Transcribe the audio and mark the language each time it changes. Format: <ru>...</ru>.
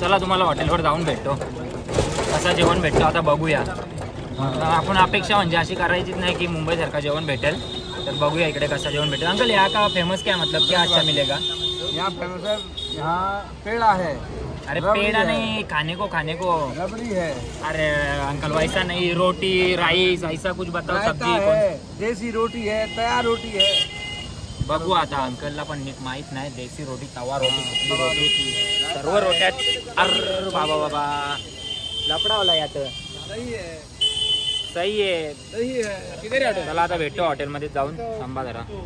<mr>चला तुम्हाला हॉटेलवर जाऊन भेटतो, कसं जेवण भेटतो आता बघूया. आपण अपेक्षा म्हणजे अशी करायचीच नाही की मुंबईसारखं जेवण भेटेल, तर बघूया इकडे कसं जेवण भेटेल.</mr> <hi>अंकल यहाँ का फेमस क्या, मतलब क्या अच्छा मिलेगा? यहाँ फेमस है, यहाँ पेड़ा है। अरे रबड़ी पेड़ा है। नहीं, खाने को. रबड़ी है, अरे अंकल वैसा नहीं, रोटी राइस ऐसा कुछ बताओ. रायता सब्जी है, देसी रोटी है, तैयार रोटी है।</hi> <mr>बघू आता. अंकलला पण नीट माहित नाही. देसी रोटी, तवा रोटी, सुकली रोटी, सर्व रोट्यात. अरे बाबा लपडावला यात.</mr> <hi>सही है,</hi> <mr>सही आहे.</mr> <hi>सही है।</hi> <mr>किती ऑटो चला आता भेटतो हॉटेलमध्ये जाऊन. थांबा जरा.</mr>